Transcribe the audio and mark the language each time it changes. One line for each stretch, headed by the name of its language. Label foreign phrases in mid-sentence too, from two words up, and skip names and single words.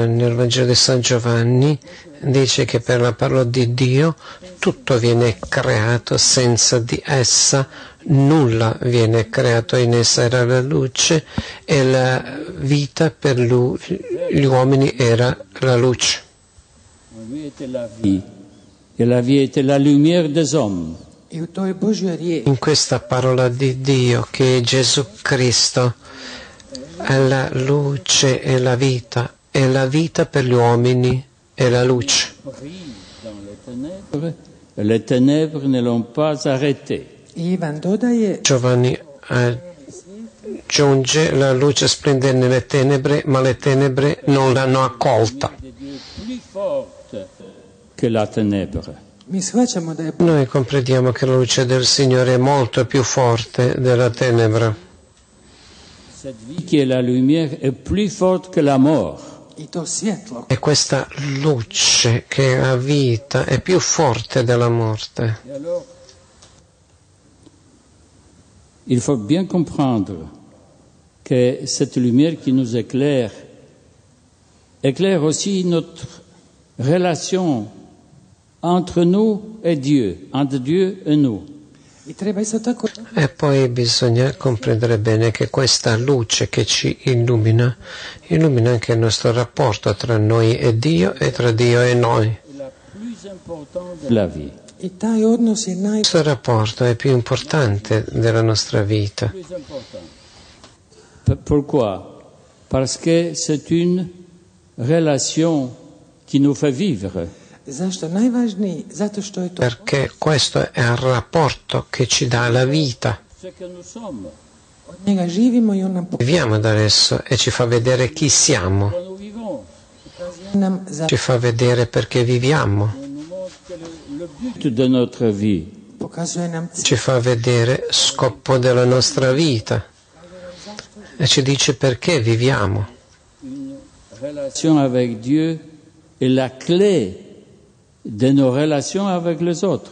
Italian: Nel Vangelo di San Giovanni dice che per la parola di Dio tutto viene creato, senza di essa nulla viene creato, in essa era la luce e la vita per gli uomini era la luce.
French: En lui était la vie et la vie était la lumière des hommes.
Croatian: i u toj Božjoj riječi
Italian: In questa parola di Dio che è Gesù Cristo è la luce e la vita per gli uomini è la luce.
French: Brille dans les ténèbres ne l'ont pas arrêté.
Croatian: I Ivan dodaje
Italian: Giovanni aggiunge la luce splende nelle tenebre, ma le tenebre non l'hanno accolta.
French: De Dieu plus forte que la ténèbre.
Croatian: mi shvaćamo da je
Italian: Noi comprendiamo che la luce del Signore è molto più forte della tenebra.
French: Cette vie qui est la lumière est plus forte que la mort.
Croatian: i to svjetlo
Italian: E questa luce che è la vita è più forte della morte.
French: Et alors, il faut bien comprendre que cette lumière qui nous éclaire éclaire aussi notre relation entre nous et Dieu, entre Dieu et nous.
Croatian: i treba isto tako
Italian: E poi bisogna comprendere bene che questa luce che ci illumina anche il nostro rapporto tra noi e Dio e tra Dio e noi.
French: C'est la plus importante de la vie.
Croatian: i taj odnos je
Italian: Questo rapporto è più importante della nostra vita.
French: Plus importante. Pourquoi? Parce que c'est une relation qui nous fait vivre.
Croatian: zašto najvažniji zato što je to
Italian: Perché questo è il rapporto che ci dà la vita.
French: Ce que nous sommes,
Croatian: od njega živimo i on nam
Italian: Viviamo da esso e ci fa vedere chi siamo,
French: quand nous vivons,
Croatian: pokazuje nam za
Italian: ci fa vedere perché viviamo,
French: on nous montre que le but de notre vie,
Croatian: pokazuje nam
Italian: ci fa vedere scopo della nostra vita e ci dice perché viviamo.
French: une relation avec Dieu est la clé de nos relations avec les autres.